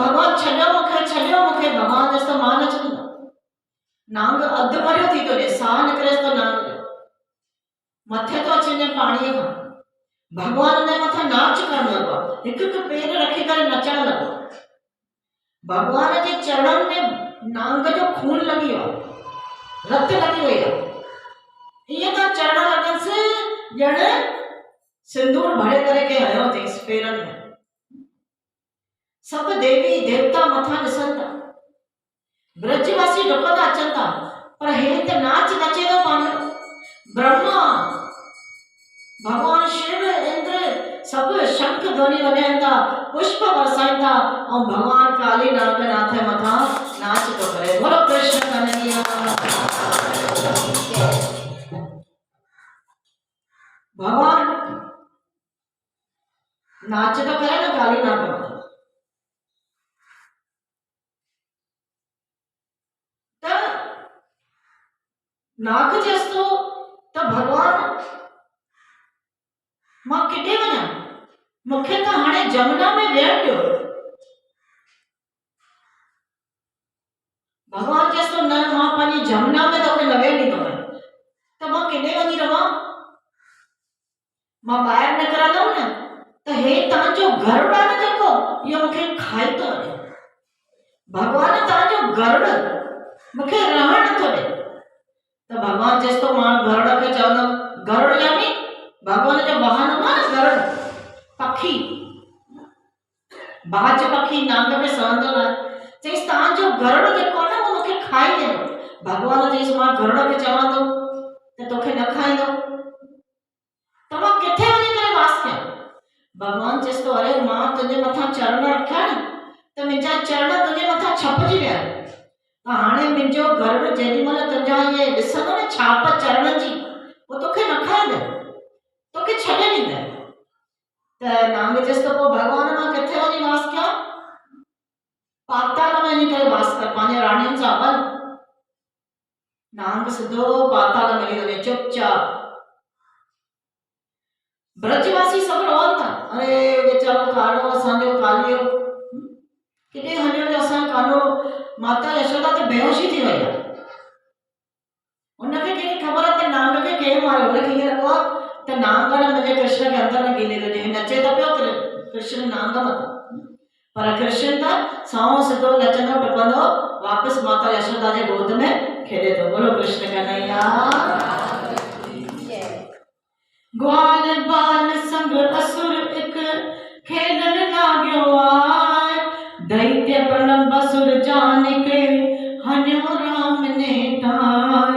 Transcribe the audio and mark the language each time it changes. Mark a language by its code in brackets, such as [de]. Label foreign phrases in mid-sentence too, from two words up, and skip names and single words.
[sd] भॻवान छॾियो मूंखे भॻवान चएसि थो मां न छॾींदो नाग अधु मरियो थी थो ॾे साह निकिरेसि थो नाग जो मथे तो अचे पाणीअ खां भगवान हुन मथां नाच करणु लॻो आहे हिकु हिकु पेर रखी करे नचणु लॻो भगवान जे चरणनि में नांग जो खून लॻी वियो आहे रत लॻी वई आहे ईअं था चरण लॻसि ॼण सिंदूर भरे करे के हयो अथईसि पेरनि में सभु देवी देवता मथां ॾिसनि था ब्रजवासी डुकंदा अचनि था पर हे त नाच नचे थो पंहिंजो ब्रह्मा भगवान शिव इंद्र सब शंख ध्वनि वॼाइनि था पुष्प बरसाइनि था ऐं भगवान काली नागनाथ मथां नाच थो करे बोलो कृष्ण कन्हैया भगवान नाच तो करे ना गाली ना करो। त नाक जेस्तो त भगवान मां किथे वञा, मूंखे त हाणे जमुना में वेहण ॾियो। भगवान जेस्तो न मां पंहिंजी जमुना में तोखे न वेहण ॾींदोमांइ, त मां किथे वञी रहां, मां ॿाहिरि निकिरंदमि न त हे तव्हांजो गरुड़ आहे न जेको, इहो मूंखे खाई थो वञे। भगवान तव्हांजो गरुड़ मूंखे रहण नथो ॾे। त भगवान जेस्तो मां गरुड़ खे चवंदमि, गरुड़ यानी भगवान जो वाहन हूंदो आहे न, गरुड़ पखी, बाज पखी नांग में सहंदो न, चईसि तव्हांजो गरुड़ जेको आहे न उहो मूंखे खाई वेंदो। भगवान चईसि मां गरुड़ खे चवां थो त तोखे न खाईंदो, त मां किथे वञी करे वास कयां। भगवान चएसि थो अरे मां तुंहिंजे मथां चरण रखिया न त मुंहिंजा चरण तुंहिंजे मथां छपजी विया, त हाणे मुंहिंजो गरुड़ जेॾी महिल तुंहिंजा इहे ॾिसंदो न छाप चरण जी, उहो तोखे न खाईंदो, तोखे छॾे ॾींदो। त नांग चएसि थो पोइ भगवान मां किथे वञी वास कयां, पाताल में वञी करे वास कर, पंहिंजे राणियुनि सां वञ। नांग सिधो पाताल में हली वञे चुपचाप। ब्रजवासी सब रोवन था, अरे बेचारो कानो असांजो कालियो किथे हलियो जो, असांजो कानो माता यशोदा त बेहोशी थी वई आहे। उनखे कंहिंखे ख़बर आहे त नांग खे केरु मारियो, उनखे ईअं लॻो आहे त नांग ने मुंहिंजे कृष्ण खे अंदर में गिले विझे, नचे त पियो कृष्ण नांग मथां, पर कृष्ण त साओ सिधो नचंदो टपंदो वापसि माता यशोदा जे गोद में खेॾे थो। बोलो कृष्ण कन्हैया। [bra] ग्वाल बाल संग असुर एक खेलन लाग्यो आय, दैत्य प्रलंब असुर जान के हन्यो राम ने ताय।